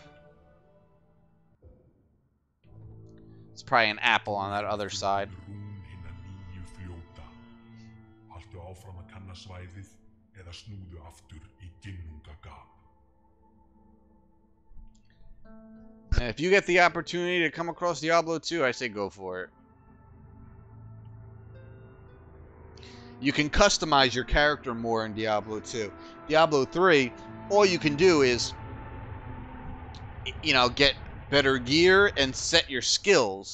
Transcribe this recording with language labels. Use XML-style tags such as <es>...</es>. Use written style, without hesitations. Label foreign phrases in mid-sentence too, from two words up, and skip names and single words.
<en>It's probably an apple on that other side.</en> <is>Haltu áfram að kanna svæðið eða snúðu aftur í ginnungagap.</is> <en>And if you get the opportunity to come across Diablo 2, I say go for it. You can customize your character more in Diablo 2. Diablo 3, all you can do is, you know, get better gear and set your skills.</en>